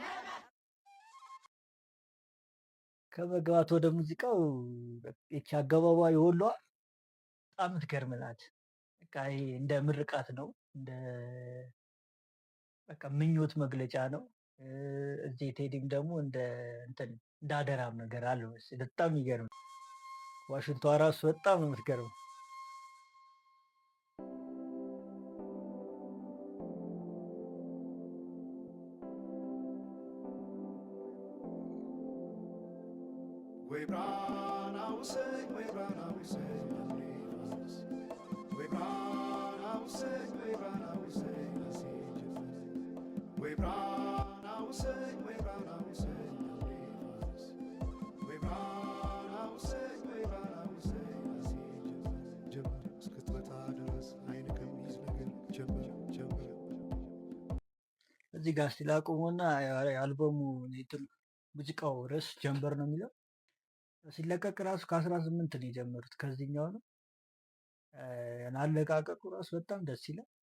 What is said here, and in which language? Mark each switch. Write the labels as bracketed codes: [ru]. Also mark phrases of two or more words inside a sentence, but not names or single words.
[am] ከመግባት ወደ ሙዚቃው እቺ አገባባ የወሏ በጣም ትገርም ናት። በቃ ይሄ እንደ ምርቃት ነው፣ እንደ በቃ ምኞት መግለጫ ነው። እዚህ ቴዲም ደግሞ እንደ እንትን እንደ አደራም ነገር አለው። በጣም ይገርም። ዋሽንቷ ራሱ በጣም ነው የምትገርም። ወይ ብራናው ሰይ ወይ ብራናው ሰይ ወይ ብራናው ሰይ ወይ ብራናው ሰይ ወይ ብራናው ሰይ ወይ ብራናው ሰይ ወይ ብራናው ሰይ ወይ ብራናው ሰይ ጀመር እስክትመጣ ድረስ አይን ከሚይዝ ነገር ጀመር። እዚህ ጋር እስቲ ላቁሙና አልበሙ ሙዚቃው ርዕስ ጀንበር ነው የሚለው። ሲለቀቅ ራሱ ከ18 ነው የጀመሩት። ከዚህኛው ነው አለቃቀቁ ራሱ በጣም ደስ ይላል።